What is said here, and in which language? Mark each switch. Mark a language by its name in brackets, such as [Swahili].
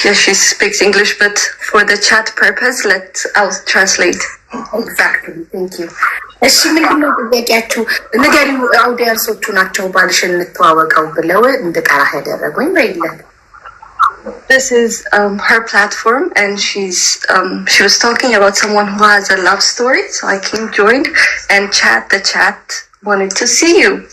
[English] Yeah, she speaks English, but for the chat purpose, I'll translate. Exactly. Thank you. [Amharic] እሺ ምንድን ነው ጥያቄያችሁ? ንገሪው። አውዲየንሶቹ ናቸው ባልሽን እንተዋወቀው ብለው እንድጠራህ ያደረጉኝ በይለን። [English] This is her platform, and she was talking about someone who has a love story. So I came, joined, and the chat wanted to see you.